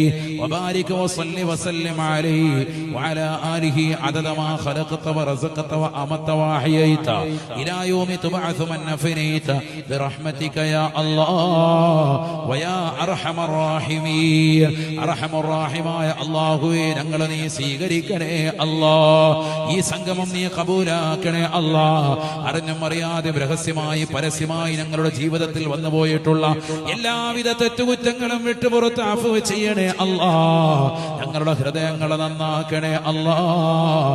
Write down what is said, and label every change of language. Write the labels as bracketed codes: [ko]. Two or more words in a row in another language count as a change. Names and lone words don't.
[ar] وبارك وصل وسلم عليه وعلى آله عدد ما خلقت ورزقت وأمت وأحييت إلى يوم تبعث من أفنيت برحمتك يا الله ويا أرحم الراحمين. أرحم الراحمين يا الله [ml] ഞങ്ങളെ നീ സ്വീകരിക്കണേ അല്ലാഹ്. ഈ സംഗമം നീ കബൂലാക്കണേ അല്ലാഹ്. അറിഞ്ഞും അറിയാതെ രഹസ്യമായി പരസ്യമായി ഞങ്ങളുടെ ജീവിതത്തിൽ വന്നുപോയിട്ടുള്ള എല്ലാവിധ തെറ്റുകുറ്റങ്ങളും വിട്ടുപുറത്ത് അഫ്വ് ചെയ്യണേ അല്ലാഹ്. ഞങ്ങളുടെ ഹൃദയങ്ങളെ നന്നാക്കണേ അല്ലാഹ്.